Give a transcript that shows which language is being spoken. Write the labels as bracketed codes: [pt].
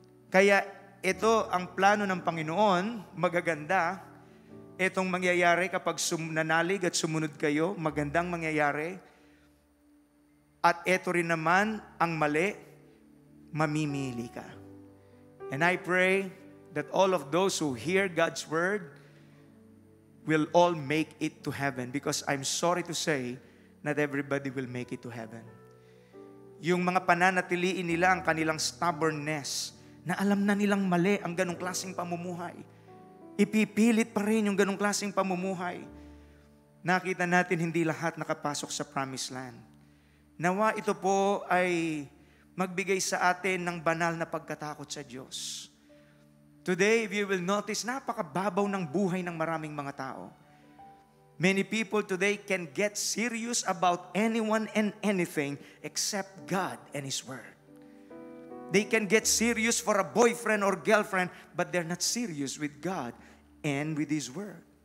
[tl] Kaya ito ang plano ng Panginoon, magaganda. Itong mangyayari kapag nanalig at sumunod kayo, magandang mangyayari. At ito rin naman ang mali, mamimili ka. [en] And I pray that all of those who hear God's word will all make it to heaven, because I'm sorry to say, not everybody will make it to heaven. [tl] Yung mga pananatiliin nila ang kanilang stubbornness, na alam na nilang mali ang ganong klaseng pamumuhay. Ipipilit pa rin yung ganong klaseng pamumuhay. Nakita natin hindi lahat nakapasok sa promised land. Nawa ito po ay magbigay sa atin ng banal na pagkatakot sa Diyos. [en] Today, if you will notice, [tl] napakababaw ng buhay ng maraming mga tao. [en] Many people today can get serious about anyone and anything except God and His Word. They can get serious for a boyfriend or girlfriend, but they're not serious with God and with His Word.